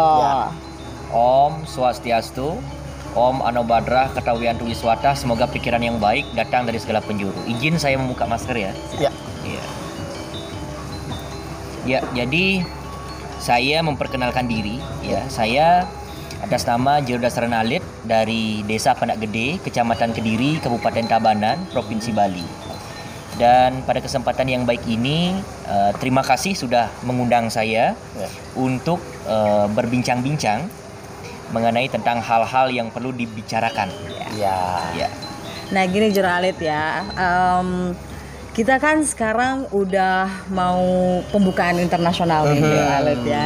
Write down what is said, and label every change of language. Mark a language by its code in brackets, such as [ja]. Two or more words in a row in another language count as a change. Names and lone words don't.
[sa] Ya. Om Swastiastu, Om Anobadrah Ketawian Wiswata, [id] semoga pikiran yang baik datang dari segala penjuru. Izin saya membuka masker ya. Ya. Iya. Ya, jadi saya memperkenalkan diri ya. Saya atas nama Jero Dasran Alit dari Desa Panak Gede, Kecamatan Kediri, Kabupaten Tabanan, Provinsi Bali. Dan pada kesempatan yang baik ini, terima kasih sudah mengundang saya untuk berbincang-bincang mengenai tentang hal-hal yang perlu dibicarakan. Ya. Nah gini Jero Alit ya, kita kan sekarang udah mau pembukaan internasional nih Jero Alit ya.